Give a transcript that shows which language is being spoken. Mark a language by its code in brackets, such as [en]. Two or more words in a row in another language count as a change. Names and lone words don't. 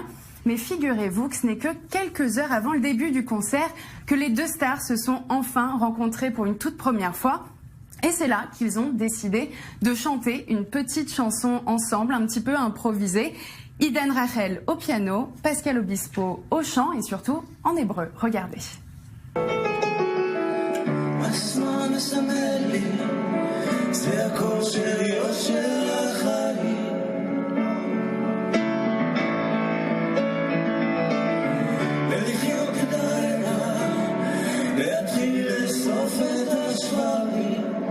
[fr] Mais figurez-vous que ce n'est que quelques heures avant le début du concert que les deux stars se sont enfin rencontrées pour une toute première fois. Et c'est là qu'ils ont décidé de chanter une petite chanson ensemble, un petit peu improvisée. Idan Reichel au piano, Pascal Obispo au chant et surtout en hébreu. Regardez. [he] הזמן מסמל לי, זה הכל שלי או של החיים. ולחיות כדאי לה, להתחיל לאסוף את השברים.